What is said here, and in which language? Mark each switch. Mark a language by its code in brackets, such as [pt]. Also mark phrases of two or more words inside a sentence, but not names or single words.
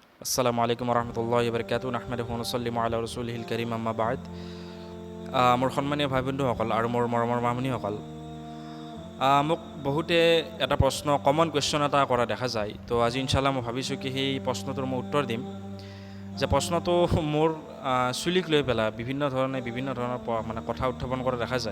[ar] السلام عليكم رحمة الله بركاته نحمده ونصلي على رسوله الكريم أما بعد. [as] মোৰ সন্মানীয় ভাই বন্ধুসকল আৰু মোৰ মৰমৰ মামনিসকল, মোক বহুতে এটা প্ৰশ্ন [en] common question [as] এটা কৰা দেখা যায়। তো আজি ইনশাল্লাহ মই ভাবিছোঁ কি সেই প্ৰশ্নটোৰ মই উত্তৰ দিম। যে প্ৰশ্নটো মোৰ চুলিক লৈ পেলাই বিভিন্ন ধৰণৰ মানে কথা উত্থাপন কৰা দেখা যায়।